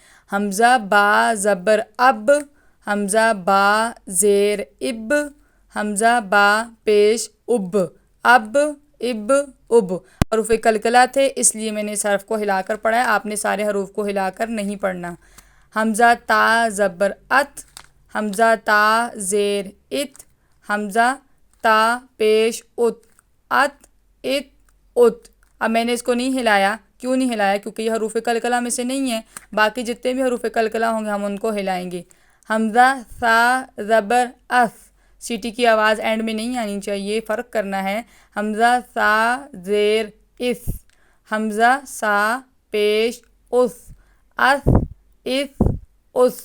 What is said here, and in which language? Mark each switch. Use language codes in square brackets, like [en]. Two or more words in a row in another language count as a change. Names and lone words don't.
[ur] حمزہ با زبر اب، حمزہ با زیر اب، حمزہ با پیش اب، اب اب۔ حروف قلقلہ تھے اس لیے میں نے اس حرف کو ہلا کر پڑھا ہے، آپ نے سارے حروف کو ہلا کر نہیں پڑھنا۔ حمزہ تا زبر ات، حمزہ تا زیر ات، حمزہ تا پیش ات، ات ات۔ اب میں نے اس کو نہیں ہلایا، کیوں نہیں ہلایا؟ کیونکہ یہ حروف قلقلہ میں سے نہیں ہے، باقی جتنے بھی حروف قلقلہ ہوں گے ہم ان کو ہلائیں گے۔ حمزہ ثا زبر اث، سیٹی کی آواز اینڈ میں نہیں آنی چاہیے، فرق کرنا ہے۔ حمزہ ثا زیر اس، حمزہ سا پیش اس، اس اس۔